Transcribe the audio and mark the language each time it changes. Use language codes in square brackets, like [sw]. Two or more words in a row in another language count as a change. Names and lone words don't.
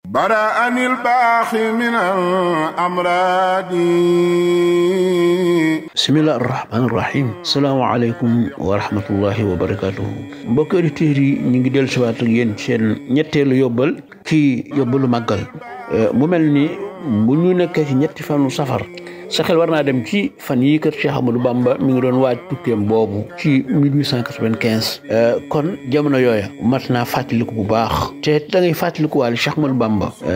[ar] برأني الباخي من الأمراض. بسم الله الرحمن الرحيم. السلام عليكم ورحمة الله وبركاته. [wo] mbokk auditeurs yi ñu ngi dellu siwaat ak yéen seen ñetteelu yóbbal ci yóbbalu màggal mu mel ni bu ñu nekkee ci ñetti fanu safar sa xel war naa dem ci fan yii kër Cheikh Ahmadou Bamba mi ngi doon waaj tukkeem boobu ci 1895 kon jamono yooya mat naa fàttaliku bu baax te da ngay fàttaliku waale Cheikh Ahmadou Bamba